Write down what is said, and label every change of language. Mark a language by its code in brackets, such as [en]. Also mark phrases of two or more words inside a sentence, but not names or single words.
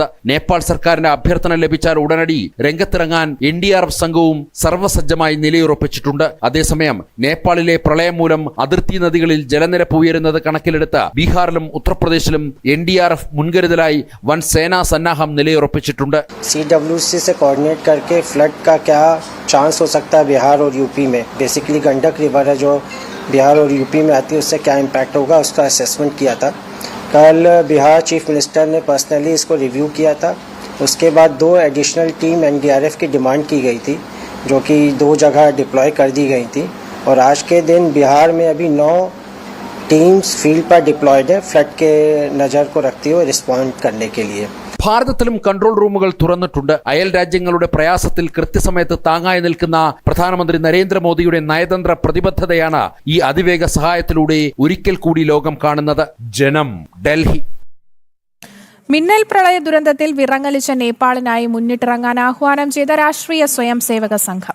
[ml] നേപ്പാൾ സർക്കാരിന്റെ അഭ്യർത്ഥന ലഭിച്ചാൽ ഉടനടി രംഗത്തിറങ്ങാൻ NDRF സംഘവും സർവ്വസജ്ജമായി നിലയുറപ്പിച്ചിട്ടുണ്ട്. അതേസമയം നേപ്പാളിലെ പ്രളയം മൂലം അതിർത്തി നദികളിൽ ജലനിരപ്പ് ഉയരുന്നത് കണക്കിലെടുത്ത് ബീഹാറിലും ഉത്തർപ്രദേശിലും NDRF മുൻകരുതലായി വൻ സേനാ സന്നാഹം നിലയുറപ്പിച്ചിട്ടുണ്ട്. [hi] CWC से कोऑर्डिनेट करके फ्लड का क्या चांस हो सकता है बिहार और यूपी में, बेसिकली गंडक रिवर है जो बिहार और यूपी में आती है, उससे क्या इम्पैक्ट होगा उसका असेसमेंट किया था. कल बिहार [en] chief minister [hi] ने पर्सनली इसको रिव्यू किया था. उसके बाद 2 [en] additional team [hi] NDRF की डिमांड की गई थी जो कि 2 जगह डिप्लॉय कर दी गई थी और आज के दिन बिहार में अभी 9 [en] teams field [hi] पर डिप्लॉयड है फ्लड के नज़र को रखते हुए रिस्पॉन्ड करने के लिए. [ml] ഭാരതത്തിലും കൺട്രോൾ റൂമുകൾ തുറന്നിട്ടുണ്ട്. അയൽ രാജ്യങ്ങളുടെ പ്രയാസത്തിൽ കൃത്യസമയത്ത് താങ്ങായി നിൽക്കുന്ന പ്രധാനമന്ത്രി നരേന്ദ്രമോദിയുടെ നയതന്ത്ര പ്രതിബദ്ധതയാണ് ഈ അതിവേഗ സഹായത്തിലൂടെ ഒരിക്കൽ കൂടി ലോകം കാണുന്നത്. ജനം, ഡൽഹി. മിന്നൽ പ്രളയ ദുരന്തത്തിൽ വിറങ്ങലിച്ച നേപ്പാളിനായി മുന്നിട്ടിറങ്ങാൻ ആഹ്വാനം ചെയ്ത രാഷ്ട്രീയ സ്വയം സേവക സംഘം.